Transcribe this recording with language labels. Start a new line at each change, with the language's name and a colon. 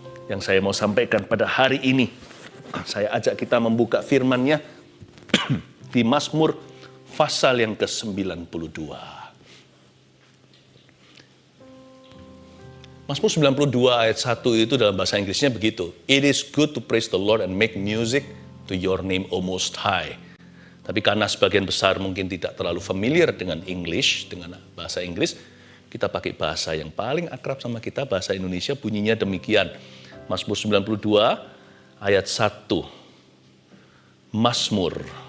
Indonesian: Yang saya mau sampaikan pada hari ini, saya ajak kita membuka firman-Nya di Mazmur pasal yang ke-92. Mazmur 92 ayat 1 itu dalam bahasa Inggrisnya begitu.
English: It is good to praise the Lord and make music to your name, O Most High.
Indonesian: Tapi karena sebagian besar mungkin tidak terlalu familiar dengan English, dengan bahasa Inggris, kita pakai bahasa yang paling akrab sama kita, bahasa Indonesia, bunyinya demikian. Mazmur 92 ayat 1. Mazmur.